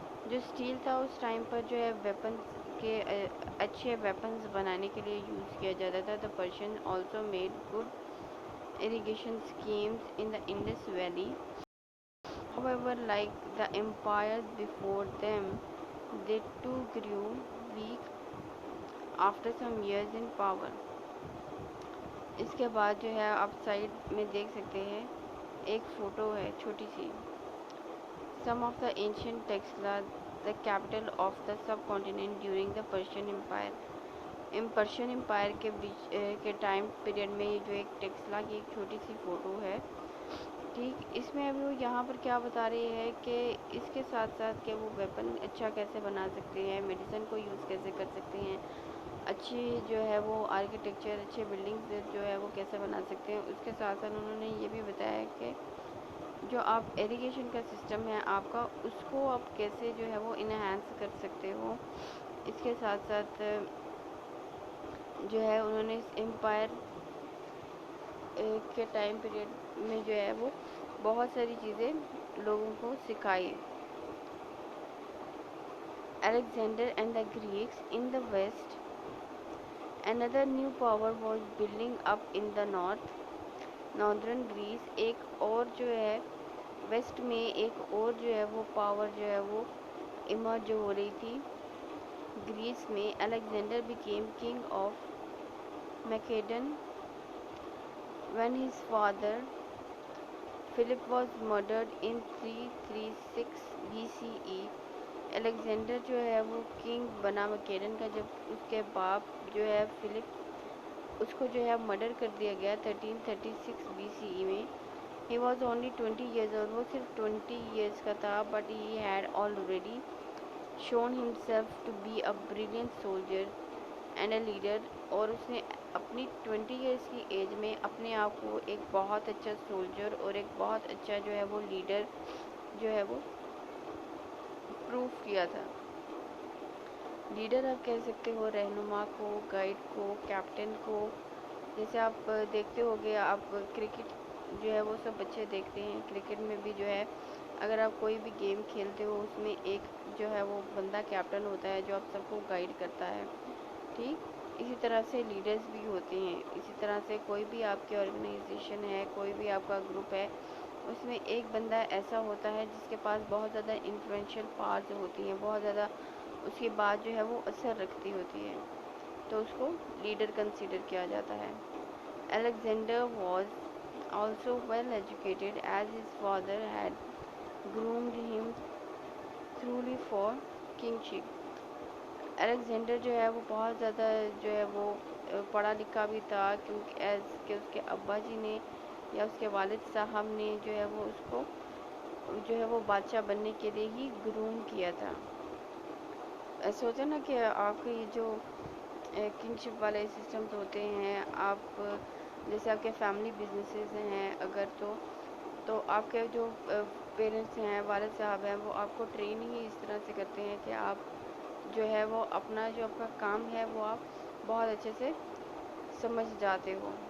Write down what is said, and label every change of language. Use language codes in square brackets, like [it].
[ur] جو اسٹیل تھا اس ٹائم پر جو ہے ویپنس کے اچھے ویپنس بنانے کے لیے یوز کیا جاتا تھا. [en] The Persian also made good irrigation schemes in the Indus Valley. However, like the empires before them, they too grew weak after some years in power. [ur] اس کے بعد جو ہے آپ سائڈ میں دیکھ سکتے ہیں ایک فوٹو ہے چھوٹی سی. [en] Some of the ancient Texla, the capital of the subcontinent during the Persian Empire. [ur] Persian umpire کے ٹائم پیریڈ میں یہ جو ایک ٹیکسلا کی ایک چھوٹی سی فوٹو ہے. ٹھیک, اس میں ابھی وہ یہاں پر کیا بتا رہی ہے کہ اس کے ساتھ ساتھ کہ وہ ویپن اچھا کیسے بنا سکتے ہیں, میڈیسن کو یوز کیسے کر سکتے ہیں, اچھی جو ہے وہ آرکیٹیکچر اچھے بلڈنگز جو ہے وہ کیسے بنا سکتے ہیں. اس کے ساتھ ساتھ انہوں نے یہ بھی بتایا کہ جو آپ ایریگیشن کا سسٹم ہے آپ کا اس کو آپ کیسے جو ہے وہ انہینس کر سکتے ہو. اس کے ساتھ ساتھ جو ہے انہوں نے اس امپائر کے ٹائم پیریڈ میں جو ہے وہ بہت ساری چیزیں لوگوں کو سکھائی. [en] Alexander and the Greeks in the west. Another new power was building up in the northern Greece. [ur] ایک اور جو ہے ویسٹ میں ایک اور جو ہے وہ پاور جو ہے وہ ایمرج ہو رہی تھی گریس میں. [en] Alexander became king of Macedon when his father Philip was murdered in 336 BCE. [ur] Alexander جو ہے وہ کنگ بنا میکیڈن کا جب اس کے باپ جو ہے فلپ اس کو جو ہے مرڈر کر دیا گیا 1336 BCE میں. [en] He was only 20 years old. [ur] وہ صرف 20 years کا تھا [en] but he had already shown himself to be a brilliant soldier and a leader. [ur] اور اس نے اپنی 20 ایئرس کی ایج میں اپنے آپ کو ایک بہت اچھا سولجر اور ایک بہت اچھا جو ہے وہ لیڈر جو ہے وہ پروف کیا تھا. لیڈر آپ کہہ سکتے ہو رہنما کو, گائیڈ کو, کیپٹن کو. جیسے آپ دیکھتے ہو گے آپ کرکٹ جو ہے وہ سب بچے دیکھتے ہیں. کرکٹ میں بھی جو ہے اگر آپ کوئی بھی گیم کھیلتے ہو اس میں ایک جو ہے وہ بندہ کیپٹن ہوتا ہے جو آپ سب کو گائیڈ کرتا ہے. ٹھیک, اسی طرح سے لیڈرز بھی ہوتے ہیں. اسی طرح سے کوئی بھی آپ کی آرگنائزیشن ہے, کوئی بھی آپ کا گروپ ہے, اس میں ایک بندہ ایسا ہوتا ہے جس کے پاس بہت زیادہ انفلوئنشل پاورز ہوتی ہیں, بہت زیادہ اس کی بات جو ہے وہ اثر رکھتی ہوتی ہے, تو اس کو لیڈر کنسیڈر کیا جاتا ہے. [en] Alexander was also well educated as his father had groomed him thoroughly for kingship. [ur] Alexander جو ہے وہ بہت زیادہ جو ہے وہ پڑھا لکھا بھی تھا, کیونکہ ایز کہ اس کے ابا جی نے یا اس کے والد صاحب نے جو ہے وہ اس کو جو ہے وہ بادشاہ بننے کے لیے ہی گروم کیا تھا. ایسا ہوتا ہے نا کہ آپ کے یہ جو کنگشپ والے سسٹمز ہوتے ہیں, آپ جیسے آپ کے فیملی بزنسز ہیں اگر تو آپ کے جو پیرنٹس ہیں, والد صاحب ہیں, وہ آپ کو ٹرین ہی اس طرح سے کرتے ہیں کہ آپ جو ہے وہ اپنا جو آپ کا کام ہے وہ آپ بہت اچھے سے سمجھ جاتے ہو.